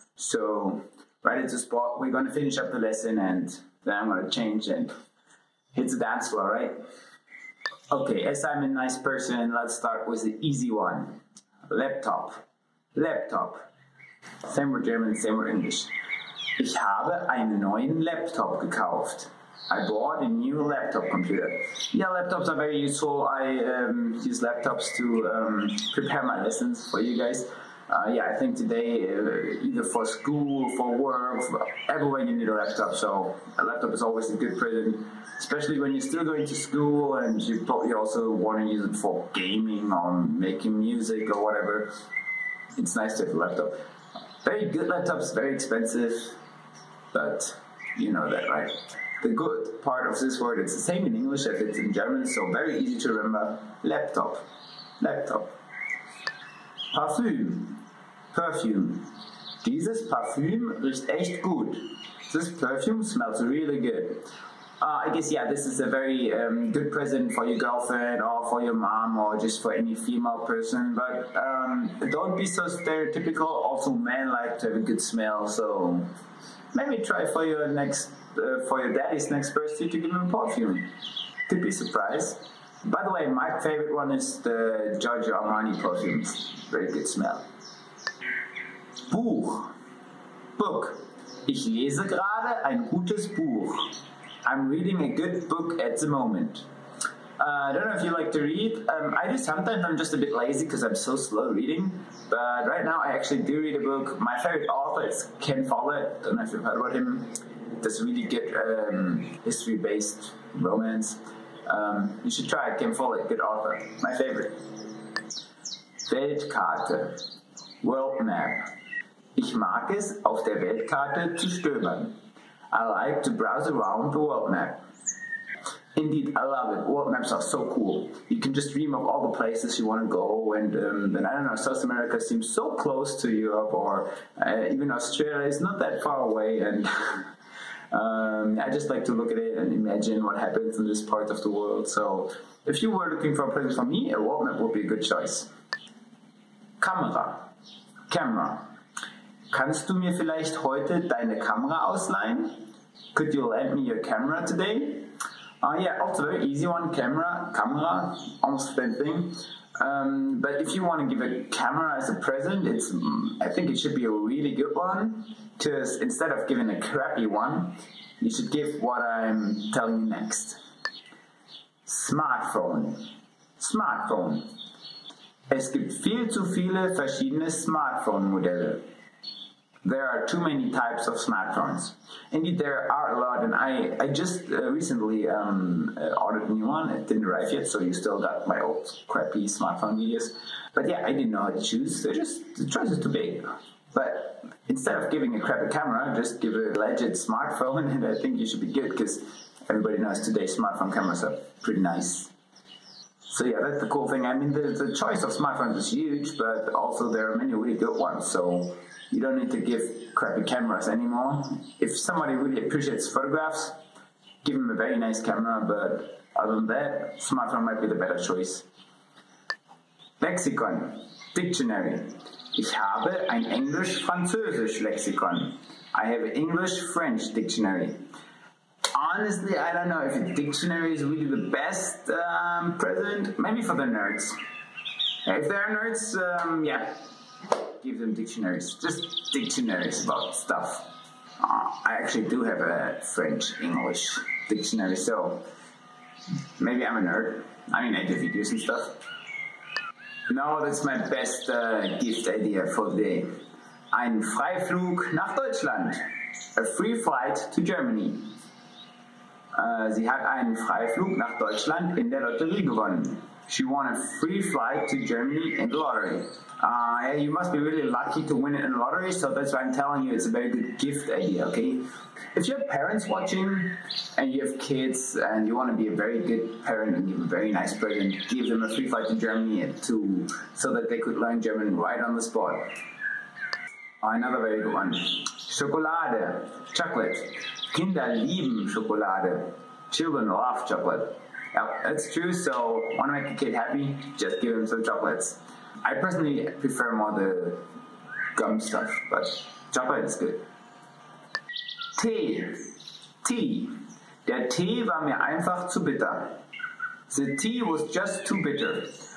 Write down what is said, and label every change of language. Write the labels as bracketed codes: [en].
[en] So right at the spot, we're going to finish up the lesson and then I'm going to change and hit the dance floor, right? Okay, as I'm a nice person, let's start with the easy one. Laptop. Laptop. Same with German, same with English. [de] Ich habe einen neuen Laptop gekauft. [en] I bought a new laptop computer. Yeah, laptops are very useful. I use laptops to prepare my lessons for you guys. Yeah, I think today, either for school, for work, everywhere you need a laptop. So a laptop is always a good present, especially when you're still going to school and you probably also want to use it for gaming or making music or whatever. It's nice to have a laptop. Very good laptops, very expensive, but you know that, right? The good part of this word, it's the same in English as it's in German, so very easy to remember. Laptop. Laptop. Parfüm. Perfume. [de] Dieses Parfüm riecht echt gut. [en] This perfume smells really good. I guess, yeah, this is a very good present for your girlfriend or for your mom or just for any female person. But don't be so stereotypical. Also, men like to have a good smell. So maybe try for your daddy's next birthday to give him a perfume. Could be surprised. By the way, my favorite one is the Giorgio Armani perfume. Very good smell. Buch. Book. [de] Ich lese gerade ein gutes Buch. [en] I'm reading a good book at the moment. I don't know if you like to read. I do sometimes. I'm just a bit lazy because I'm so slow reading. But right now I actually do read a book. My favorite author is Ken Follett. Don't know if you've heard about him. Does really good history-based romance. You should try it. Ken Follett, good author. My favorite. Weltkarte. World map. [de] Ich mag es, auf der Weltkarte zu stöbern. [en] I like to browse around the world map. Indeed, I love it. World maps are so cool. You can just dream of all the places you want to go, and I don't know, South America seems so close to Europe, or even Australia is not that far away, and I just like to look at it and imagine what happens in this part of the world. So, if you were looking for a present for me, a world map would be a good choice. Kamera. Camera. [de] Kannst du mir vielleicht heute deine Kamera ausleihen? [en] Could you lend me your camera today? Yeah, also very easy one, camera, almost the same thing. But if you want to give a camera as a present, I think it should be a really good one, because instead of giving a crappy one, you should give what I'm telling you next. Smartphone. Smartphone. [de] Es gibt viel zu viele verschiedene Smartphone-Modelle. [en] There are too many types of smartphones. Indeed, there are a lot, and I just recently ordered a new one. It didn't arrive yet, so you still got my old crappy smartphone videos. But yeah, I didn't know how to choose. The choice is too big. But instead of giving a crappy camera, just give a legit smartphone, and I think you should be good, because everybody knows today smartphone cameras are pretty nice. So yeah, that's the cool thing. I mean, the choice of smartphones is huge, but also there are many really good ones. So you don't need to give crappy cameras anymore. If somebody really appreciates photographs, give them a very nice camera, but other than that, smartphone might be the better choice. Lexikon. Dictionary. [de] Ich habe ein Englisch-Französisch Lexikon. [en] I have an English-French dictionary. Honestly, I don't know if a dictionary is really the best present. Maybe for the nerds. If there are nerds, yeah, give them dictionaries. Just dictionaries about stuff. I actually do have a French-English dictionary, so maybe I'm a nerd. I mean, I do videos and stuff. No, that's my best gift idea for the day. [de] Ein Freiflug nach Deutschland. [en] A free flight to Germany. [de] Sie hat einen Freiflug nach Deutschland in der Lotterie gewonnen. [en] She won a free flight to Germany in the lottery. You must be really lucky to win it in the lottery, so that's why I'm telling you it's a very good gift idea, okay? If you have parents watching and you have kids and you want to be a very good parent and give a very nice present, give them a free flight to Germany so that they could learn German right on the spot. Another very good one. Schokolade, chocolate. [de] Kinder lieben Schokolade. [en] Children love chocolate. Yeah, that's true, so want to make a kid happy, just give him some chocolates. I personally prefer more the gum stuff, but chocolate is good. Tee. Tea. [de] Der Tee war mir einfach zu bitter. [en] The tea was just too bitter.